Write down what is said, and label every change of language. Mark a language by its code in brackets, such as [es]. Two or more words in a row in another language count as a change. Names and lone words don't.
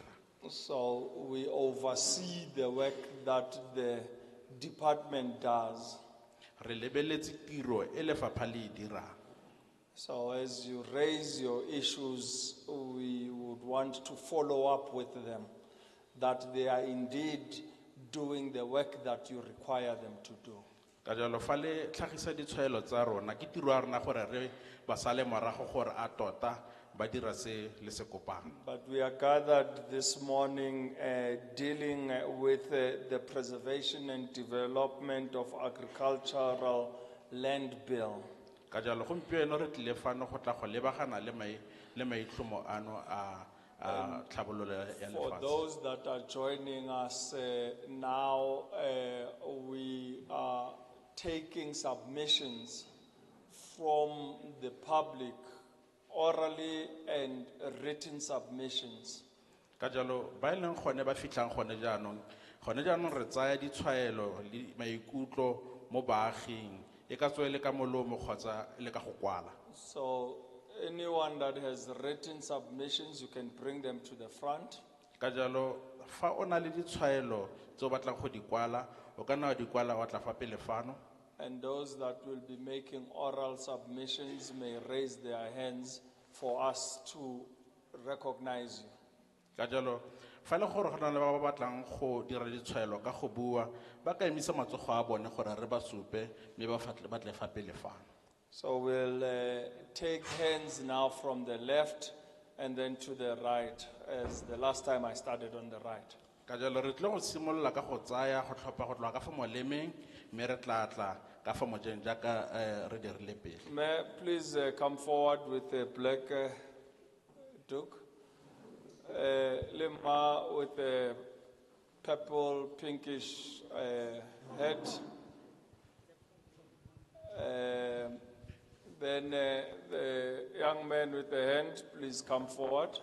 [en] So we oversee the work that the department does. [tn] Re lebeletse tiro e lefapha le e dirang. [en] So as you raise your issues, we would want to follow up with them, that they are indeed doing the work that you require them to do. [tn] Ka jalo fa le tlhagisa ditshwaelo tsa rona ke tiro ya rona gore re ba sale morago gore a tota ba dira se le se kopang. [en] But we are gathered this morning dealing with the preservation and development of agricultural land bill. [tn] Ka jalo gompieno re tlile fano go tla go lebagana le maitlhomo ano a tlhabololo ya [en] For [tn] lefatshe. [en] those that are joining us now, we are taking submissions from the public, orally and written submissions. [tn] Ka jalo ba e leng gone ba fitlhang gone jaanong re tsaya ditshwaelo le maikutlo mo baaging e ka tswe le ka molomo kgotsa le ka go kwala. [en] So anyone that has written submissions, you can bring them to the front. [tn] Ka jalo fa o na le ditshwaelo tse o batlang go di kwala o ka nna wa di kwala wa tla fa pele fano. [en] And those that will be making oral submissions may raise their hands for us to recognize you. [tn] Ka jalo fa le gore go na le ba ba batlang go dira ditshwaelo ka go bua ba ka emisa matsogo a bone gore re ba supe mme ba tle fa pele fano. [en] So we'll take hands now from the left and then to the right, as the last time I started on the right. [tn] Ka jalo re tle go simolola ka go tsaya go tlhopha go tloga ka fa molemeng mme re tla ka fa mojeng jaaka re dirile pele. [en] May I please come forward with a black duke? Lema with a purple, pinkish hat. Then the young man with the hand, please come forward.